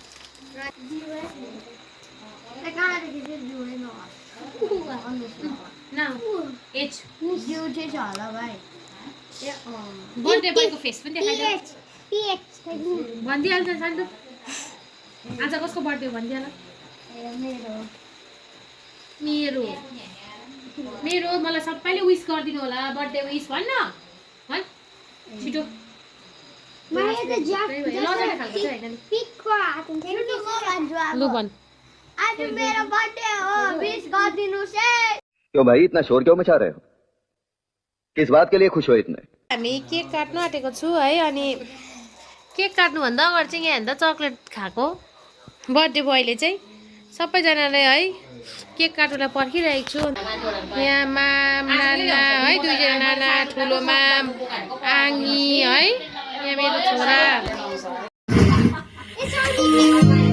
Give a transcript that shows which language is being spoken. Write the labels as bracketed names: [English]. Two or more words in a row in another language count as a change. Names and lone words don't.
[English] birthday boyको [Nepali] फेस पनि देखाइदियो भनिदिइहाल्छ सान्डु आज कसको बर्थडे भनिदिइहाल मेरो मलाई सबैले विश गरिदिनु होला [English] birthday wish [Nepali] भन्न छिटो [Hindi] क्यों भाई इतना शोर क्यों मचा रहे हो किस बात के लिए खुश हो इतने [Nepali] हामी केक काट्नु आँटेको छु है अनि केक काट्नुभन्दा अगाडि चाहिँ यहाँ हेर्दा चक्लेट खाएको [English] birthday boyले [Nepali] चाहिँ सबैजनाले है केक काट्नुलाई पर्खिरहेको छु यहाँ माम नाना है दुईजना नाना ठुलो माम आङ्गी है यहाँ मेरो छोरा